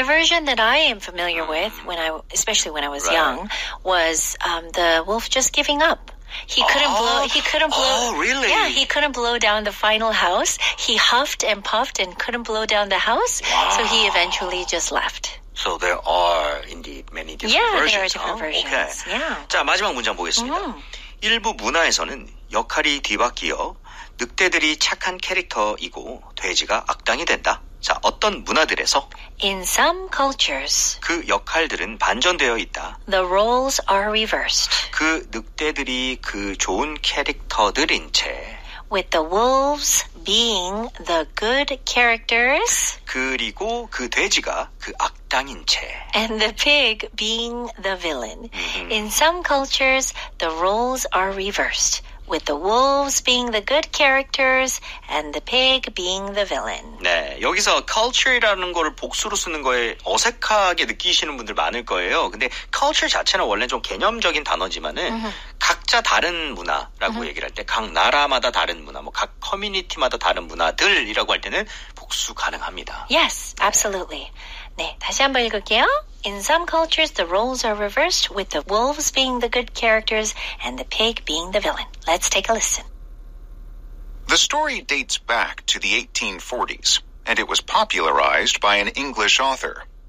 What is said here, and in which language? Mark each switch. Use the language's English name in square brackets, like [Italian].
[English] the version that I am familiar with, especially when I was young, was the wolf just giving up. He couldn't blow. Oh, really? Yeah, he couldn't blow down the final house. He huffed and puffed and couldn't blow down the house. Wow. So he eventually just left. So there are indeed many different Yeah, versions. there are different versions. Okay. Yeah. [Korean] 자, 마지막 문장 보겠습니다. 일부 문화에서는 역할이 뒤바뀌어 늑대들이 착한 캐릭터이고 돼지가 악당이 된다. 자, 어떤 문화들에서 [English] In some cultures, [Korean] 그 역할들은 반전되어 있다. [English] the roles are reversed, [Korean] 그 늑대들이 그 좋은 캐릭터들인 채 [English] with the wolves being the good characters [Korean] 그리고 그 돼지가 그 악당인 채 [English] and the pig being the villain. In some cultures, the roles are reversed, with the wolves being the good characters and the pig being the villain. [Korean] 네, 여기서 culture이라는 거를 복수로 쓰는 거에 어색하게 느끼시는 분들 많을 거예요. 근데 culture 자체는 원래 좀 개념적인 단어지만은 각자 다른 문화라고 얘기를 할 때 각 나라마다 다른 문화, 뭐 각 커뮤니티마다 다른 문화들이라고 할 때는 복수 가능합니다. [English] Yes, absolutely. [Korean] 네, 다시 한번 읽을게요. [English] In some cultures, the roles are reversed, with the wolves being the good characters and the pig being the villain. Let's take a listen. The story dates back to the 1840s, and it was popularized by an English author.